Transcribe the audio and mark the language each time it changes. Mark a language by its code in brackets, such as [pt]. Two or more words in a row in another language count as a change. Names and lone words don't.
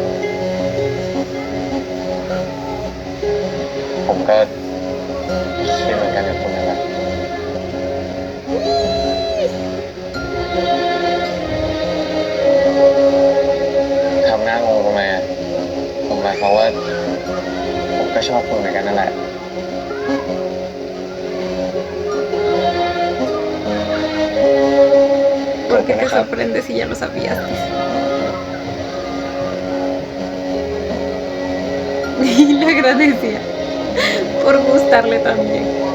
[th] ผมก็คิดเหมือนกันกับคุณนั่นแหละทำหน้างงทำไมอ่ะผมหมายความว่าผมก็ชอบคุณเหมือนกันนั่นแหละ [es] ¿Por qué te sorprende si ya lo sabías? Y le agradecía por gustarle también.